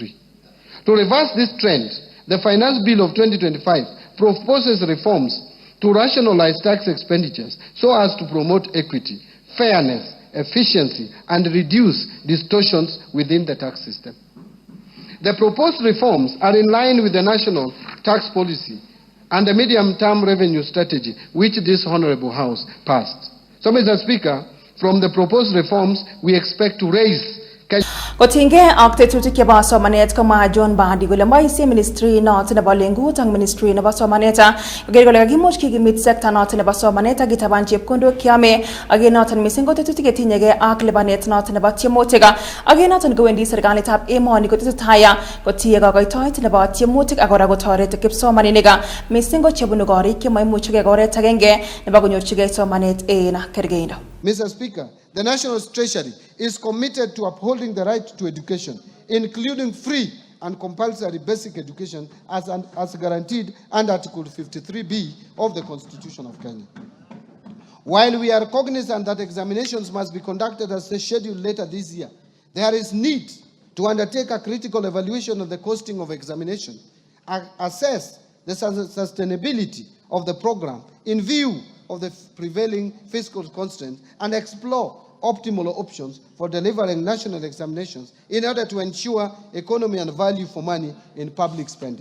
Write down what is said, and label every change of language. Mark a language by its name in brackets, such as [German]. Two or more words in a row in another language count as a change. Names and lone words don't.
[English] To reverse this trend, the Finance Bill of 2025 proposes reforms to rationalize tax expenditures so as to promote equity, fairness, efficiency, and reduce distortions within the tax system. The proposed reforms are in line with the national tax policy and the medium-term revenue strategy which this Honorable House passed. So, Mr. Speaker, from the proposed reforms, we expect to raise [Kalenjin] Kotinge ak tetutik chebo somanet koma John Mbadi kole boisie ministry not nebo lengut ak ministry nebo somanet koker kole kakimuch kikimit sector not nebo somanet ak kitaban chepkondok kiame ak noton missing ko tetutik chetinyege ak lipanet not nebo tiemutik ak noton kowendi serikalitab emoni kotesetai kotie kokoitoet nebo tiemutik ak kora kotoret kipsomaninik missing ko chebunu korik chemaimuchige oret agenge nebo konyorchige somanet en kergeindo. [English] Mr. Speaker, the National Treasury is committed to upholding the right to education, including free and compulsory basic education as guaranteed under Article 53B of the Constitution of Kenya. While we are cognizant that examinations must be conducted as scheduled later this year, there is need to undertake a critical evaluation of the costing of examination, assess the sustainability of the program in view of the prevailing fiscal constraints, and explore optimal options for delivering national examinations in order to ensure economy and value for money in public spending.